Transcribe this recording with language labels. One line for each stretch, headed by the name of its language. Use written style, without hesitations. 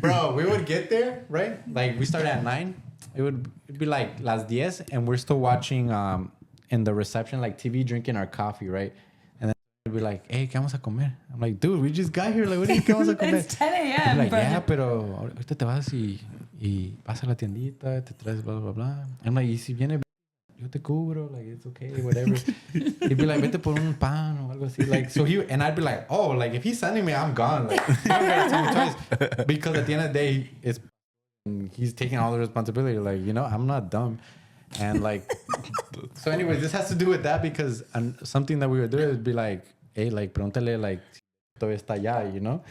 English: Bro, we would get there, right? Like we started at 9. It'd be like
Spanish: las 10
English: and we're still watching in the reception like TV, drinking our coffee, right? And then it'd be like, hey,
Spanish: ¿qué vamos a comer?
English: I'm like, dude, we just got here. Like, what do you
Spanish: ¿qué vamos a comer?
English: It's 10 a.m. Like, yeah,
Spanish: pero ahorita te vas y vas a la tiendita, te traes blah, blah, blah.
English: I'm like,
Spanish: y si viene, yo te cubro,
English: like, it's okay, whatever. He'd be like,
Spanish: vete por un pan o algo así.
English: Like, so and I'd be like, oh, like, if he's sending me, I'm gone. Like, you don't gotta tell me twice. Because at the end of the day, he's taking all the responsibility. Like, you know, I'm not dumb. And like, so anyways, this has to do with that because something that we would do would be like, hey, like,
Spanish: pregúntale,
English: like,
Spanish: todavía está allá,
English: you know?